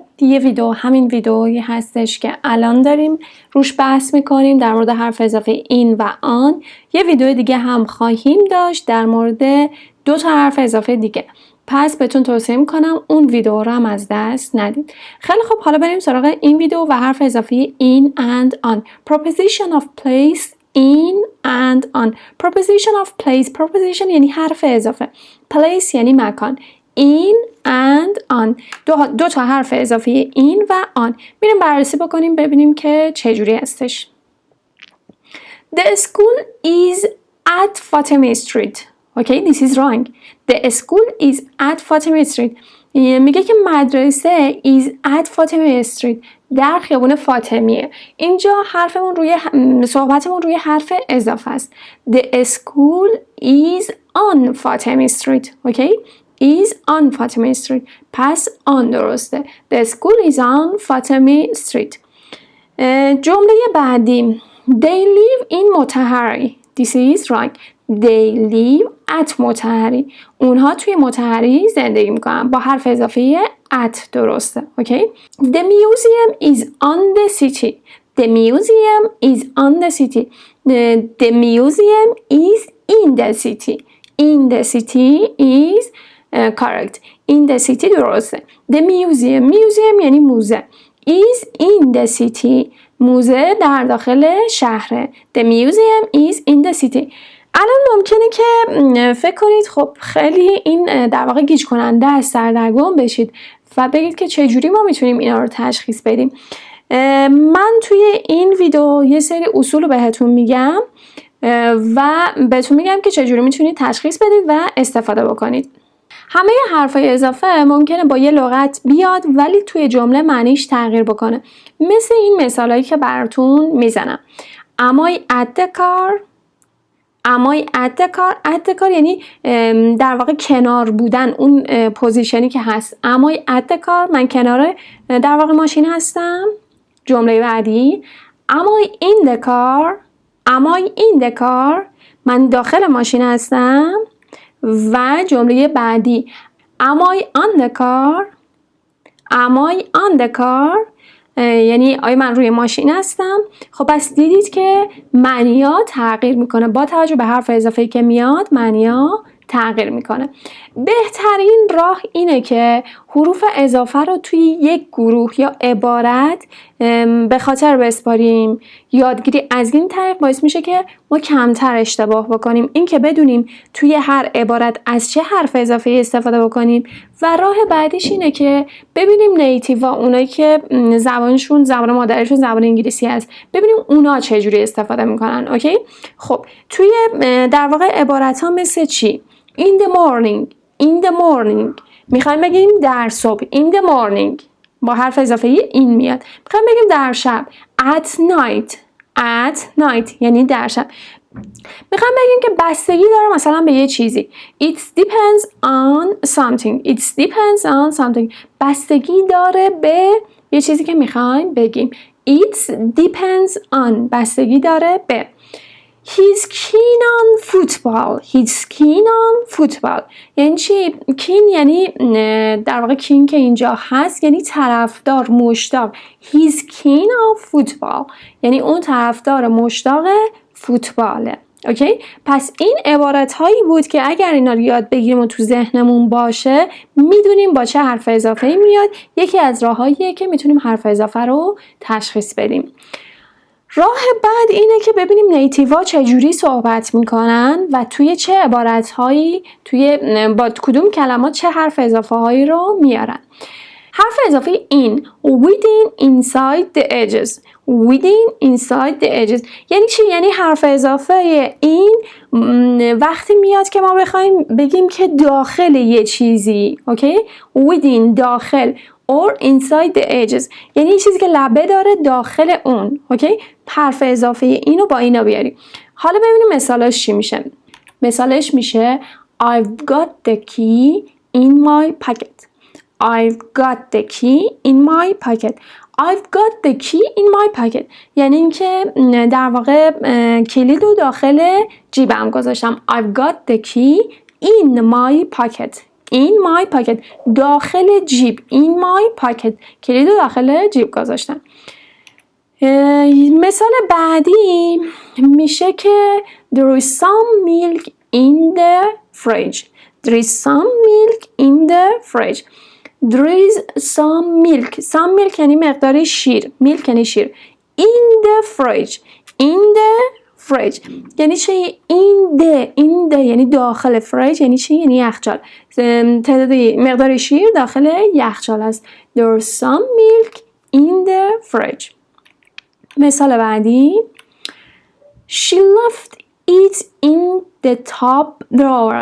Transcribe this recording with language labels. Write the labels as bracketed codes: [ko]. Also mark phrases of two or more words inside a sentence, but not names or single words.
[fa] یه ویدیو همین ویدیویی هستش که الان داریم روش بحث میکنیم در مورد حرف اضافه این و آن. یه ویدیو دیگه هم خواهیم داشت در مورد 2 تا حرف اضافه دیگه. پس بهتون توصیه میکنم اون ویدیو رو هم از دست ندید. خیلی خب، حالا بریم سراغ این ویدیو و حرف اضافه [en] in and on. Preposition of place, in and on. Preposition of place. [fa] Preposition یعنی حرف اضافه. Place یعنی مکان. [en] In and on. [fa] دو تا حرف اضافه in و on. میریم بررسی بکنیم ببینیم که چجوری هستش. [en] The school is at فاطمه Street. Okay, this is wrong. The school is at فاطمه Street. [fa] میگه که مدرسه [en] is at فاطمه Street. [fa] در خیابون فاطمیه. اینجا صحبتمون روی حرف اضافه است. [en] The school is on فاطمه Street. Okay? is on فاطمه Street. پس on درسته. The school is on فاطمه Street. [fa] جمله بعدی. [en] They live in مطهری. This is wrong. They live at مطهری. [fa] اونها توی مطهری زندگی میکنن. با حرف اضافه at درسته. [en] Okay? The museum is on the city. The museum is on the city. The museum is in the city. In the city is correct. In the city درسته. The museum [fa] یعنی موزه. [en] Is in the city. [fa] موزه در داخل شهره. [en] The museum is in the city. [fa] الان ممکنه که فکر کنید خب خیلی این در واقع گیج کننده است، سردرگم بشید و بگید که چجوری ما میتونیم اینا رو تشخیص بدیم. من توی این ویدیو یه سری اصول رو بهتون میگم و بهتون میگم که چجوری میتونید تشخیص بدید و استفاده بکنید. همه حرفای اضافه ممکنه با یه لغت بیاد ولی توی جمله معنیش تغییر بکنه. مثل این مثالایی که براتون میزنم. [en] Am I at the car؟ Am I at the car؟ at the car [fa] یعنی در واقع کنار بودن، اون پوزیشنی که هست. [en] Am I at the car؟ [fa] من کنار در واقع ماشین هستم. جمله بعدی. [en] Am I in the car؟ Am I in the car؟ [fa] من داخل ماشین هستم. و جمله بعدی. [en] Am I on the car؟ Am I on the car؟ [fa] یعنی آیا من روی ماشین هستم؟ خب پس دیدید که معنی‌ها تغییر میکنه. با توجه به حرف اضافه‌ای که میاد معنی‌ها تغییر میکنه. بهترین راه اینه که حروف اضافه رو توی یک گروه یا عبارت به خاطر بسپاریم. یادگیری از این طریق باعث میشه که ما کمتر اشتباه بکنیم. این که بدونیم توی هر عبارت از چه حرف اضافه استفاده بکنیم. و راه بعدیش اینه که ببینیم نیتیوا، اونایی که زبانشون زبان مادریشون زبان انگلیسی هست، ببینیم اونا چجوری استفاده میکنن. اوکی؟ خب توی در واقع عبارت ها مثل چی؟ [en] In the morning [fa] میخوایم بگیم در صبح. [en] In the morning [fa] با حرف اضافه این میاد. میخوایم بگیم در شب. [en] At night [fa] یعنی در شب. میخوایم بگیم که بستگی داره مثلا به یه چیزی. [en] It depends on something. [fa] bستگی داره به یه چیزی که میخوایم بگیم. [en] It depends on [fa] بستگی داره به. [en] He's keen on football. [fa] یعنی چی؟ keen یعنی در واقع keen که اینجا هست یعنی طرفدار، مشتاق. [en] He's keen on football [fa] یعنی اون طرفدار مشتاق فوتباله. اوکی؟ پس این عبارت هایی بود که اگر اینا رو یاد بگیریم و تو ذهنمون باشه میدونیم با چه حرف اضافه‌ای میاد. یکی از راهاییه که میتونیم حرف اضافه رو تشخیص بدیم. راه بعد اینه که ببینیم نیتیوا چجوری صحبت میکنن و توی چه عبارتهایی با کدوم کلمات چه حرف اضافه هایی رو میارن. حرف اضافه [en] in within inside the edges within inside the edges [fa] یعنی چی؟ یعنی حرف اضافه این وقتی میاد که ما بخوایم بگیم که داخل یه چیزی اوکی within داخل [en] or inside the edges [fa] یعنی یه چیزی که لبه داره داخل اون اوکی حرف اضافه اینو با اینا بیاریم. حالا ببینیم مثالش چی میشه. مثالش میشه [en] I've got the key in my pocket. I've got the key in my pocket. I've got the key in my pocket. [fa] یعنی اینکه در واقع کلید رو داخل جیبم گذاشتم. [en] I've got the key in my pocket. In my pocket. [fa] داخل جیب. [en] In my pocket. [fa] کلید رو داخل جیب گذاشتم. مثال بعدی میشه که [en] There is some milk in the fridge. There is some milk in the fridge. There is some milk. Some milk [fa] یعنی مقداری شیر. [en] Milk [fa] یعنی شیر. [en] In the fridge. In the fridge. [fa] یعنی چی؟ [en] In the [fa] یعنی داخل fridge یعنی چی؟ یعنی یخچال. مقداری شیر داخل یخچال است. [en] There is some milk in the fridge. [fa] مثال بعدی [en] She left it in the top drawer.